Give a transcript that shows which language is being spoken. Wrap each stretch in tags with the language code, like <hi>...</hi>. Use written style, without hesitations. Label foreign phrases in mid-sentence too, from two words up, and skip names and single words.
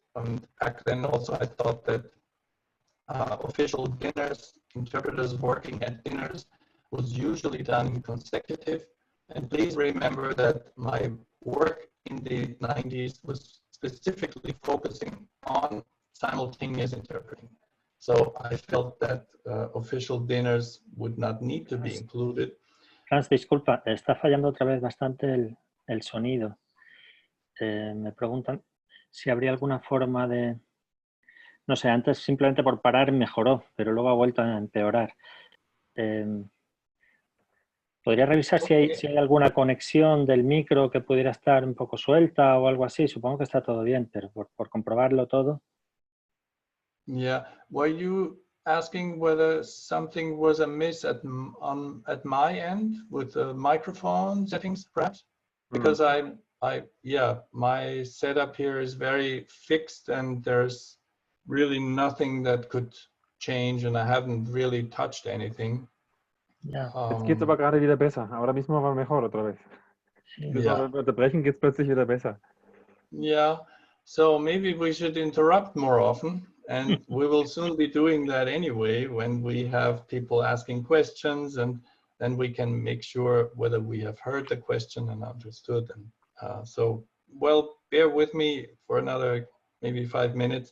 <en>And back then also I thought that official dinners, interpreters working at dinners, was usually done in consecutive. And please remember that my work in the 90s was specifically focusing on simultaneous interpreting. So I felt that official dinners would not need to be included.</en> <es>Franz, disculpa, está fallando otra vez bastante el sonido. Me preguntan si habría alguna forma de... No sé, antes simplemente por parar mejoró, pero luego ha vuelto a empeorar. ¿Podría revisar si hay alguna conexión del micro que pudiera estar un poco suelta o algo así? Supongo que está todo bien, pero por comprobarlo todo.</es> <en>Yeah, were you asking whether something was amiss at my end with the microphone settings, perhaps? Because my setup here is very fixed, and there's really nothing that could change, and I haven't really touched anything.</en> <de>Ja. Jetzt geht es aber gerade wieder besser.</de> <es>Ahora mismo war mejor otra vez.</es> <de>Wenn wir unterbrechen, geht es plötzlich wieder besser.</de> <en>Yeah, so maybe we should interrupt more often, and we will soon be doing that anyway when we have people asking questions, and then we can make sure whether we have heard the question and understood them. So, well, bear with me for another maybe 5 minutes.</en>